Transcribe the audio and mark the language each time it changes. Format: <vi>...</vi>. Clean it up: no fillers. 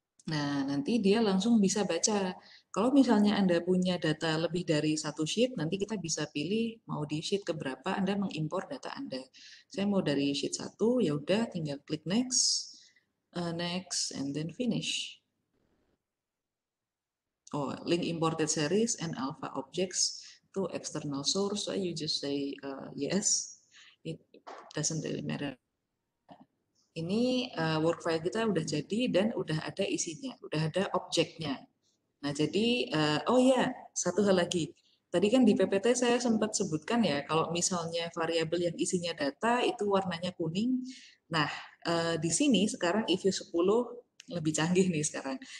<id>Nah, nanti dia langsung bisa baca. Kalau misalnya Anda punya data lebih dari satu sheet, nanti kita bisa pilih mau di sheet keberapa Anda mengimpor data Anda. Saya mau dari sheet 1, ya udah tinggal klik next, next,</id> <en>and then finish. Oh, link imported series and alpha objects to external source. So you just say yes. It doesn't really matter.</en> <id>Ini work file kita udah jadi dan udah ada isinya, udah ada objeknya. Nah, jadi oh ya, satu hal lagi. Tadi kan di PPT saya sempat sebutkan ya, kalau misalnya variabel yang isinya data itu warnanya kuning. Nah, di sini sekarang eView 10 lebih canggih nih sekarang.</id>